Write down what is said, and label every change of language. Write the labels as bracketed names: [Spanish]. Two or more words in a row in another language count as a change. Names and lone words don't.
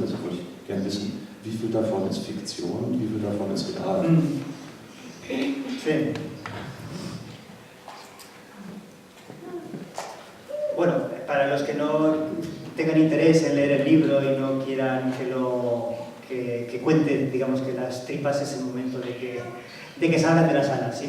[German] Also würde ich gerne wissen, wie viel davon ist Fiktion und wie viel davon ist real. [Spanish] Sí. Bueno, para los que no tengan interés en leer el libro y no quieran que cuente, digamos que las tripas es el momento de que salgan de la sala.